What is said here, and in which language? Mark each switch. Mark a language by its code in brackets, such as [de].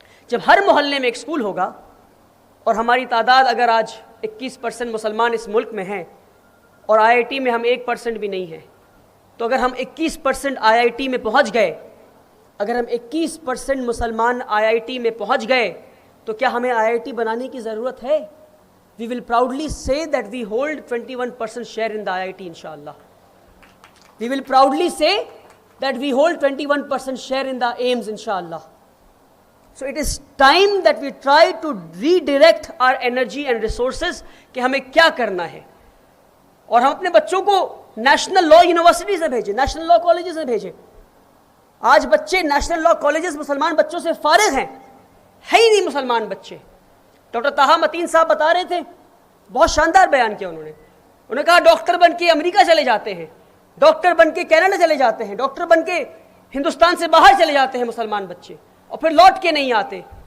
[ur] جب ہر محلے میں ایک سکول ہوگا، اور ہماری تعداد اگر آج 21% مسلمان اس ملک میں ہیں اور IIT میں ہم 1% بھی نہیں ہیں، تو اگر ہم 21% IIT میں پہنچ گئے، اگر ہم 21% مسلمان IIT میں پہنچ گئے، تو کیا ہمیں IIT بنانے کی ضرورت ہے؟ [en] We will proudly say that we hold 21% share in the IIT inshallah. We will proudly say that we hold 21% share in the AIMS inshallah. So it is time that we try to redirect our energy and resources [ur] کہ ہمیں کیا کرنا ہے. اور ہم اپنے بچوں کو نیشنل لا یونیورسٹیز میں بھیجیں، نیشنل لا کالجز میں بھیجیں. آج بچے نیشنل لا کالجز مسلمان بچوں سے فارغ ہیں، ہے ہی نہیں مسلمان بچے. ڈاکٹر طاہا متین صاحب بتا رہے تھے، بہت شاندار بیان کیا انہوں نے کہا ڈاکٹر بن کے امریکہ چلے جاتے ہیں، ڈاکٹر بن کے کینیڈا چلے جاتے ہیں، ڈاکٹر بن کے ہندوستان سے باہر چلے جاتے ہیں مسلمان بچے، اور پھر لوٹ کے نہیں آتے.